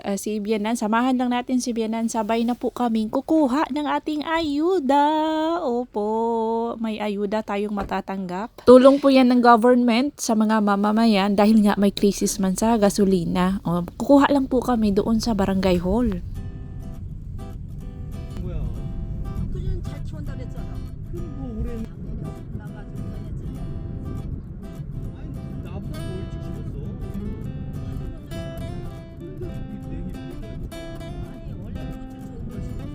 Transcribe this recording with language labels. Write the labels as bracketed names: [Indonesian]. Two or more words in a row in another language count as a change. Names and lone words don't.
[Filipino] Si Bianan, samahan lang natin si Bianan. Sabay na po kaming kukuha ng ating ayuda. Opo, may ayuda tayong matatanggap. Tulong po yan ng government sa mga mamamayan dahil nga may krisis man sa gasolina. Kukuha lang po kami doon sa barangay hall. [Korean] 그전 잘 치운다 그랬잖아. 뭐 올해 작년에 나가지고 그랬잖아. 아니 나보다 더 일찍 심었어. 근데 우리 냉이 불러가지고 아니 원래부터 좋은 걸 심었어.